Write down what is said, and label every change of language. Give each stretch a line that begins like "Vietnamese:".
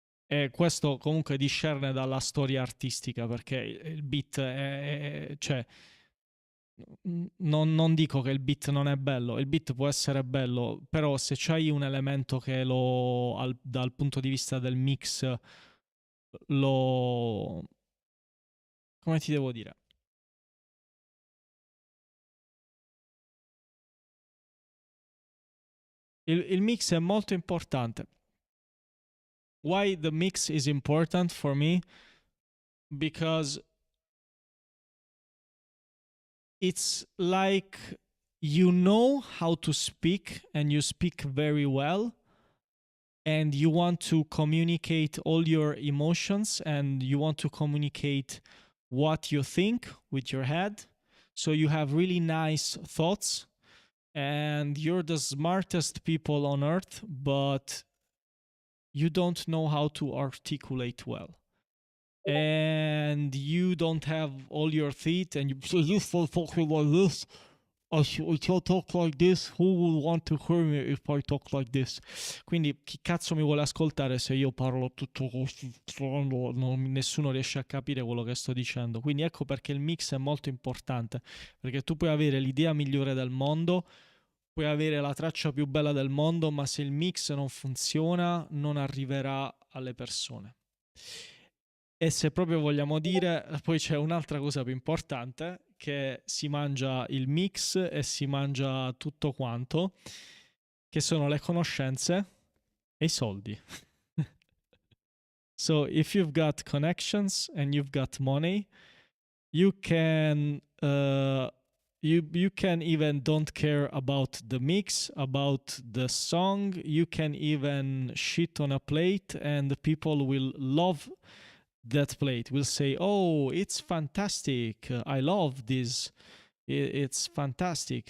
Italian: E questo comunque discerne dalla storia artistica perché il beat cioè non dico che il beat non è bello, il beat può essere bello, però se c'hai un elemento che dal punto di vista del mix lo... come ti devo dire? Il mix è molto importante.
English: Why the mix is important for me? Because it's like you know how to speak and you speak very well and you want to communicate all your emotions and you want to communicate what you think with your head. So you have really nice thoughts and you're the smartest people on earth, but you don't know how to articulate well. And you don't have all your teeth and you say, you start talking like this. I shall talk like this. Who will want to hear me if I talk like this?
Italian: Quindi chi cazzo mi vuole ascoltare se io parlo tutto così strano? Nessuno riesce a capire quello che sto dicendo. Quindi ecco perché il mix è molto importante. Perché tu puoi avere l'idea migliore del mondo, puoi avere la traccia più bella del mondo, ma se il mix non funziona non arriverà alle persone. E se proprio vogliamo dire, poi c'è un'altra cosa più importante, che si mangia il mix e si mangia tutto quanto, che sono le conoscenze e i soldi.
English: So if you've got connections and you've got money, you can you can even don't care about the mix, about the song. You can even shit on a plate and the people will love that plate, will say, oh, it's fantastic, I love this, it's fantastic.